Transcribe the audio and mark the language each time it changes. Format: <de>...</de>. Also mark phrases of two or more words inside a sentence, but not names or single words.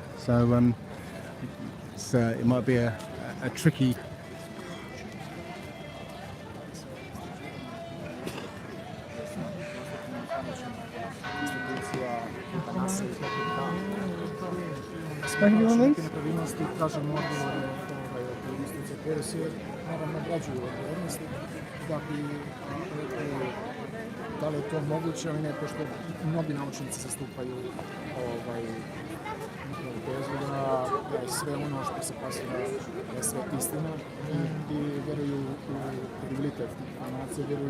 <en>So it might be a tricky. Maybe on these?</en> <bs>Nepravilnosti, tražimo odgovore od institucija koje se naravno obrađuju odgovornosti da bi rekli da li je to moguće ili ne, pošto mnogi naučnici zastupaju njihovu tezu da je sve ono što se plasira da je sve istina i vjeruju u kredibilitet informacije, vjeruju...</bs>